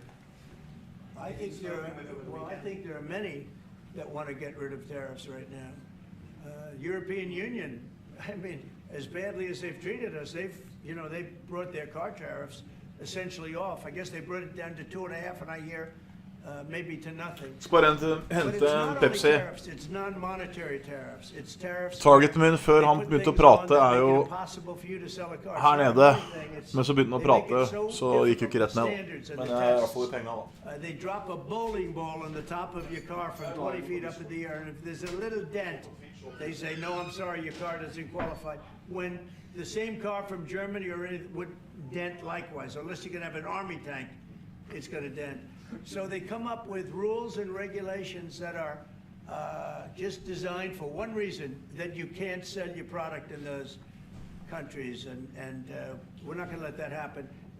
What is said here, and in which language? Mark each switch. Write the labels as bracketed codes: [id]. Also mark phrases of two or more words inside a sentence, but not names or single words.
[en] I think there are many that want to get rid of tariffs right now. European Union, I mean, as badly as they've treated us, they've brought their car tariffs essentially off. I guess they brought it down to 2.5, and I hear maybe to nothing. [no] Skal bare hente en Pepsi. [en] It's non-monetary tariffs. It's tariffs. [no] Targeten min før han begynte å prate jo her nede, men så begynte han å prate, så gikk jo ikke rett ned. Men jeg har fått penger da. [en] They drop a bowling ball on the top of your car from 20 feet up in the air, and if there's a little dent, they say, no, I'm sorry, your car doesn't qualify. When the same car from Germany or anything would dent likewise, unless you can have an army tank, it's going to dent. So they come up with rules and regulations that are just designed for one reason, that you can't sell your product in those countries, and we're not going to let that happen.